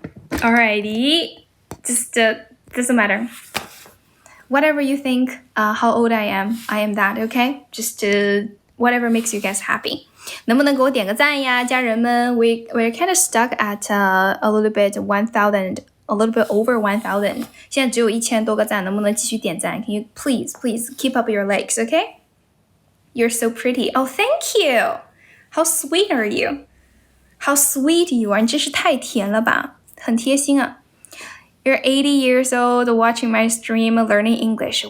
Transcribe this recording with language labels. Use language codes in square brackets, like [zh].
[en] Alrighty. Just doesn't matter. Whatever you think, how old I am that, okay? Just whatever makes you guys happy. [zh] 能不能给我点个赞呀，家人们 [en] We're kind of stuck at a little bit 1,000, a little bit over 1,000. [zh] 现在只有1000多个赞，能不能继续点赞？ [en] Can you please keep up your likes, okay? You're so pretty. Oh, thank you. How sweet are you? How sweet you are. [zh] 你真是太甜了吧，很贴心啊。 [en] You're 80 years old watching my stream learning English.